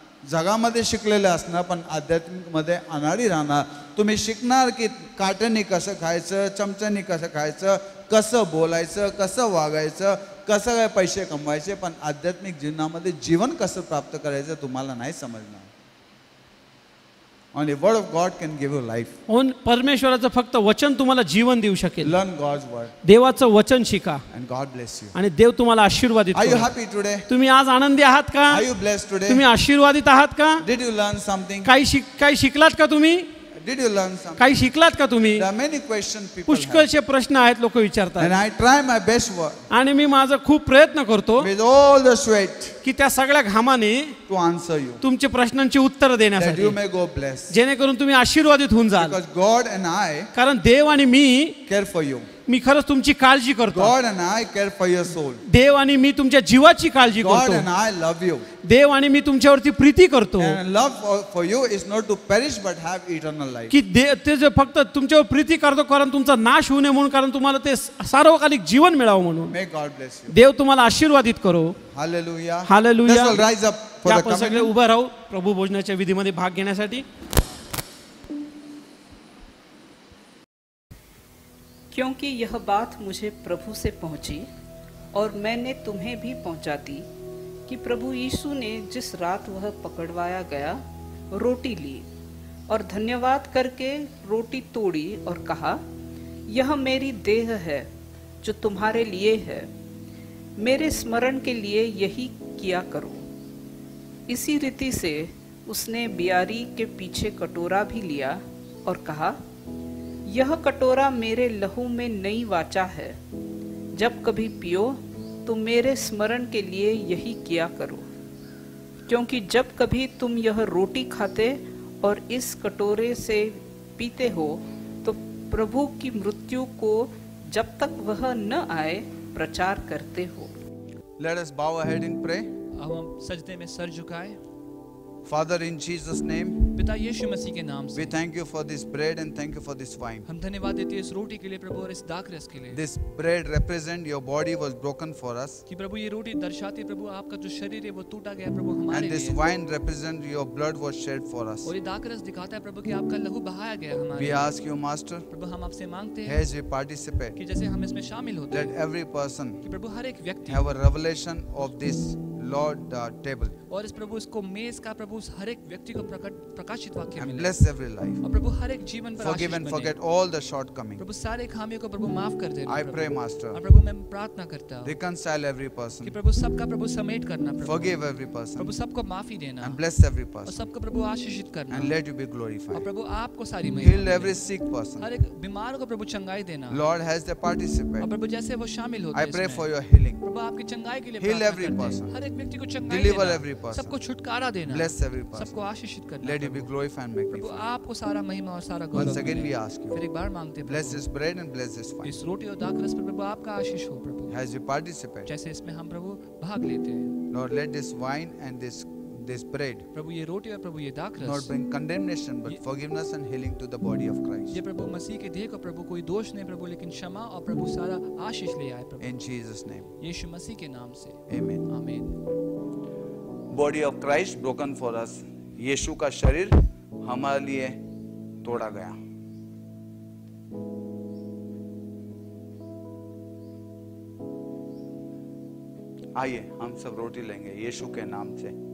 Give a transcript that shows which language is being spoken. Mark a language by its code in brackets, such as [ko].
[mr] जगामध्ये शिकलेले असणार पण आध्यात्मिकमध्ये अनाडी राहणार. तुम्ही शिकणार की काट्याने कसं खायचं, चमच्याने कसं खायचं, कसं बोलायचं, कसं वागायचं, कसं काय पैसे कमवायचे, पण आध्यात्मिक जीवनामध्ये जीवन कसं प्राप्त करायचं तुम्हाला नाही समजणार. [en] Only word of God can give you life. [mr] परमेश्वराचं फक्त वचन तुम्हाला जीवन देऊ शकेल. [en] Learn God's word [mr] देवाचं वचन शिका [en] and God bless you. [mr] आणि देव तुम्हाला आशीर्वादित [en] Are you [mr] करेल. [en] happy today? [mr] तुम्ही आज आनंदी आहात का? [en] Are you blessed today? [mr] तुम्ही आशीर्वादित आहात का? [en] Did you learn something? [mr] काही शिकलात का तुम्ही? [en] Did you learn something? [mr] काही शिकलात का तुम्ही? [en] There are many questions people have. [mr] पुष्कळचे प्रश्न आहेत लोक विचारतात [en] And I try my best work [mr] आणि मी माझा खूप प्रयत्न करतो [en] with all the sweat [mr] की त्या सगळ्या घामाने [en] to answer you. [mr] तुमच्या प्रश्नांची उत्तर [en] That [mr] देण्यासाठी, [en] you may go blessed. [mr] जेणेकरून तुम्ही आशीर्वादित होऊन जाल. [en] Because God and I [mr] कारण देव आणि [en] care for you. [mr] मी खरंच तुमची काळजी करतो. [en] God and I care for your soul. [mr] देव आणि मी तुमच्या जीवाची काळजी [en] God [mr] करतो. [en] and I love you. [mr] देव आणि मी तुमच्यावरती प्रीती करतो [en] And love for you is not to perish but have eternal life. [mr] की ते जे फक्त तुमच्यावर प्रीती करतो कारण तुमचा नाश होऊ नये म्हणून, कारण तुम्हाला ते सार्वकालिक जीवन मिळावं म्हणून. [en] May God bless you. [mr] देव तुम्हाला आशीर्वादित करो. [en] Hallelujah. Hallelujah. Let's all rise up for the [mr] आपण सगळे [en] communion. [mr] उभं राहू प्रभू भोजनाच्या विधीमध्ये भाग घेण्यासाठी. [hi] क्योंकि यह बात मुझे प्रभु से पहुंची और मैंने तुम्हें भी पहुंचा दी कि प्रभु यीशु ने जिस रात वह पकड़वाया गया रोटी ली और धन्यवाद करके रोटी तोड़ी और कहा, यह मेरी देह है जो तुम्हारे लिए है, मेरे स्मरण के लिए यही किया करो। इसी रीति से उसने बियारी के पीछे कटोरा भी लिया और कहा, यह कटोरा मेरे लहू में नई वाचा है। जब कभी पियो तो मेरे स्मरण के लिए यही किया करो। क्योंकि जब कभी तुम यह रोटी खाते और इस कटोरे से पीते हो तो प्रभु की मृत्यु को जब तक वह न आए प्रचार करते हो। [en] Let us bow our head and pray. [hi] अब हम सजदे में sir झुकाएं। [en] Father, in Jesus' name, [hi] पिता यीशु मसीह के नाम [en] we [hi] से [en] thank you for this bread and thank you for this wine. [hi] हम धन्यवाद देते हैं इस रोटी के लिए प्रभु और इस दाखरस के लिए [en] This bread represent your body was broken for us, [hi] कि प्रभु ये रोटी दर्शाती है प्रभु आपका जो शरीर है वो टूटा गया प्रभु हमारे [en] and this [hi] लिए, [en] wine represent your blood was shed for us. [hi] और ये दाखरस दिखाता है प्रभु कि आपका लहू बहाया गया हमारे [en] We [hi] लिए। [en] ask you, Master, [hi] प्रभु हम आपसे मांगते हैं [en] as we participate, [hi] कि जैसे हम इसमें शामिल होते [en] let [hi] हैं [en] every person [hi] कि प्रभु हर एक व्यक्ति [en] have a revelation of this Lord table [hi] और इस प्रभु इसको मेज का प्रभु हर एक व्यक्ति को प्रकाशित वाक्य [en] and [hi] मिले [en] bless every life. [hi] और प्रभु हर एक जीवन पर [en] Forgive [hi] आशीष [en] and [hi] बने। [en] forget all the shortcomings. [hi] प्रभु सारे खामियों को प्रभु माफ कर देना [en] I [hi] प्रभु। [en] pray, Master, [hi] और प्रभु मैं प्रार्थना करता हूँ [en] reconcile every [hi] कि [en] person, [hi] प्रभु सबका प्रभु समेट करना प्रभु, [en] forgive every person, [hi] प्रभु सबको माफी देना [en] and bless every [hi] और [en] person, [hi] सबको प्रभु आशीषित करना [en] and let you be [hi] और [en] glorified. [hi] प्रभु आपको सारी [en] Heal [hi] महिमा [en] every [hi] मिले। [en] sick person. [hi] हर एक बीमार को प्रभु चंगाई देना [en] Lord, as they [hi] और [en] participate, [hi] प्रभु जैसे वो शामिल होते [en] I [hi] हैं [en] pray [hi] इसमें, [en] for your healing. [hi] प्रभु आपकी चंगाई के लिए [en] Heal [hi] प्रार्थना [en] every [hi] करते हैं। [en] person. [hi] हर एक व्यक्ति को चंगाई [en] Deliver [hi] देना, [en] every person. [hi] सबको छुटकारा देना, [en] Bless every person. [hi] सबको आशीषित करना [en] Let you be [hi] Prabhu. [en] glorified and [hi] Prabhu [en] magnified. [hi] आपको सारा महिमा और सारा [en] Once [hi] गौरव [en] again, we [hi] मिले। [en] ask [hi] फिर [en] you, [hi] एक बार मांगते हैं [en] bless [hi] Prabhu, [en] this bread and bless this wine. [hi] इस रोटी और दाखरस पर प्रभु आपका आशीष हो प्रभु, [en] As we participate, [hi] जैसे इसमें हम प्रभु भाग लेते हैं। [en] Lord, let this wine and this bread [hi] प्रभु ये रोटी और प्रभु ये [en] not [hi] दाखरस [en] bring condemnation but forgiveness and healing to the body of [hi] ये [en] Christ. [hi] प्रभु मसीह के देह को प्रभु कोई दोष नहीं प्रभु, लेकिन क्षमा और प्रभु सारा आशीष ले आए प्रभु, [en] In Jesus' name, [hi] यीशु मसीह के नाम से [en] amen. [hi] आमीन। [en] Body of Christ broken for us. [hi] यीशु का शरीर हमारे लिए तोड़ा गया। आइए हम सब रोटी लेंगे यीशु के नाम से।